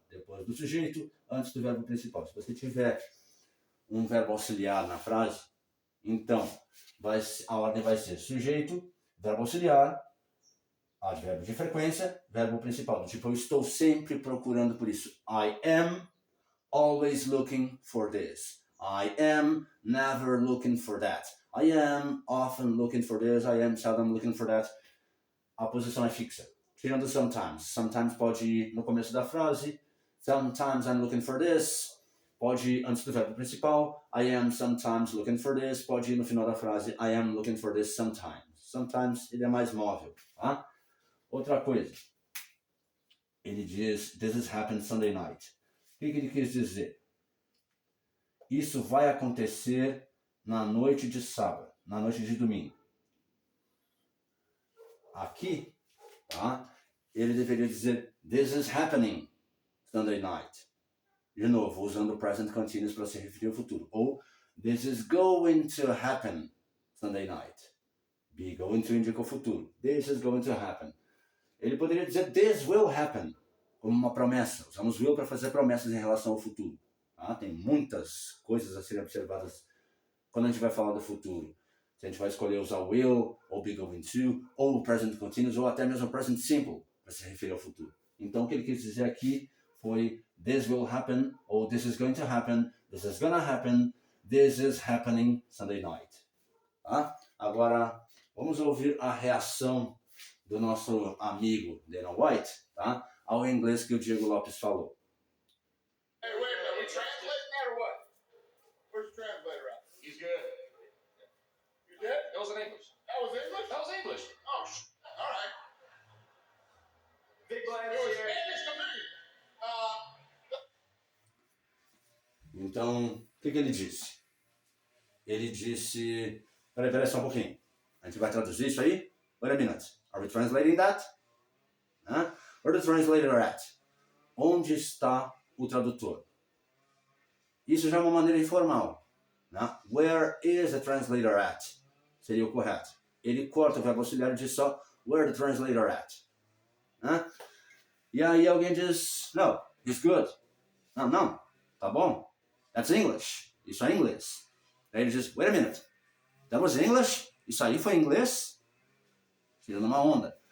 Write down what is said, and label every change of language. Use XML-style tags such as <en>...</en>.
<pt>Depois do sujeito, antes do verbo principal. Se você tiver um verbo auxiliar na frase, então a ordem vai ser sujeito, verbo auxiliar, advérbio de frequência, verbo principal. Tipo, eu estou sempre procurando por isso.</pt> <en>I am always looking for this. I am never looking for that. I am often looking for this. I am seldom looking for that.</en> <pt>A posição é fixa. Tirando sometimes. Sometimes pode ir no começo da frase.</pt> <en>Sometimes I'm looking for this.</en> <pt>Pode ir antes do verbo principal.</pt> <en>I am sometimes looking for this.</en> <pt>Pode ir no final da frase.</pt> <en>I am looking for this sometimes.</en> <pt>Sometimes ele é mais móvel. Tá? Outra coisa. Ele diz,</pt> <en>this has happened Sunday night.</en> <pt>O que ele quis dizer? Isso vai acontecer na noite de sábado, na noite de domingo. Aqui, tá? Ele deveria dizer,</pt> <en>this is happening Sunday night.</en> <pt>De novo, usando o present continuous para se referir ao futuro.</pt> <en>Ou, this is going to happen Sunday night. Be going to</en> <pt>indica o futuro.</pt> <en>This is going to happen.</en> <pt>Ele poderia dizer,</pt> <en>this will happen,</en> <pt>como uma promessa. Usamos will para fazer promessas em relação ao futuro. Tá? Tem muitas coisas a serem observadas quando a gente vai falar do futuro. Se a gente vai escolher usar will, ou be going to, ou o present continuous, ou até mesmo o present simple, para se referir ao futuro. Então, o que ele quis dizer aqui foi</pt> <en>this will happen, ou this is going to happen, this is gonna happen, this is happening Sunday night.</en> <pt>Tá? Agora, vamos ouvir a reação do nosso amigo Dana White, tá? Ao inglês que o Diego Lopes falou.</pt> <en>Hey, wait a minute. We translating that or what? Where's the translator at? He's good. You did? That was in English. That was English? That was English. Oh, all right. Big glance It was here. Spanish to me.</en> <pt>Então, o que ele disse? Ele disse... Peraí só um pouquinho. A gente vai traduzir isso aí?</pt> <en>Wait a minute. Are we translating that? Huh? Where the translator at?</en> <pt>Onde está o tradutor? Isso já é uma maneira informal. Né?</pt> <en>Where is the translator at?</en> <pt>Seria o correto. Ele corta o verbo auxiliar e diz só</pt> <en>where the translator at?</en> <pt>Né? E aí alguém diz,</pt> <en>no, he's good.</en> <pt>Não, tá bom.</pt> <en>That's English.</en> <pt>Isso é inglês. Aí ele diz,</pt> <en>wait a minute. That was English?</en> <pt>Isso aí foi inglês? Tirando uma onda.</pt>